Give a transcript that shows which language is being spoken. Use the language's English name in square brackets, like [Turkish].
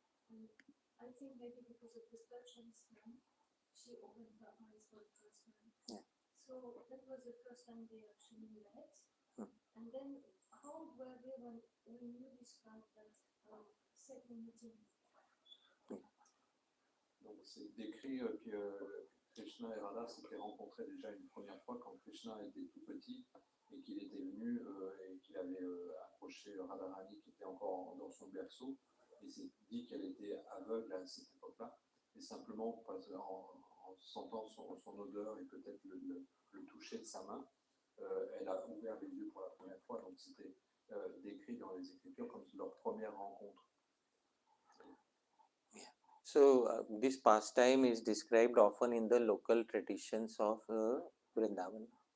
[English] And I think maybe because of the touch on his hand, she opened her eyes for the first time. Yeah. So that was the first time they actually met. Hmm. And then how old were they when you described that second meeting? [French] Donc c'est décrit que Krishna et Radha s'étaient rencontrés déjà une première fois quand Krishna était tout petit et qu'il était venu et qu'il avait approché Radharani qui était encore dans son berceau et s'est dit qu'elle était aveugle à cette époque-là et simplement en sentant son odeur et peut-être le toucher de sa main, elle a ouvert les yeux pour la première fois. Donc c'était décrit dans les Écritures comme leur première rencontre. [English] So this pastime is described often in the local traditions of Vrindavan.